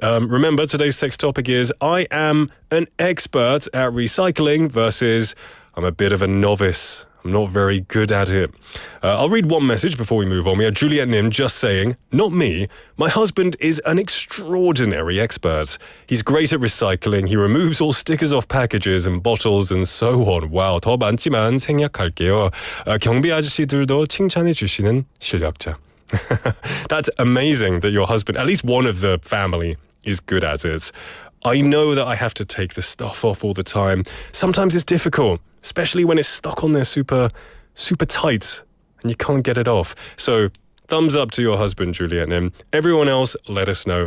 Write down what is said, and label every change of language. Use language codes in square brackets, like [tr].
[en] Remember, today's text topic is I am an expert at recycling versus I'm a bit of a novice. I'm not very good at it. I'll read one message before we move on. We have Juliet Nim just saying, not me. My husband is an extraordinary expert. He's great at recycling. He removes all stickers off packages and bottles and so on. Wow, [ko] 더 많지만 생략할게요. 경비 아저씨들도 칭찬해 주시는 실력자. [en] That's amazing that your husband, at least one of the family, is good at it. I know that I have to take the stuff off all the time. Sometimes it's difficult, especially when it's stuck on there super tight and you can't get it off. So thumbs up to your husband, Juliet Nim. Everyone else, let us know.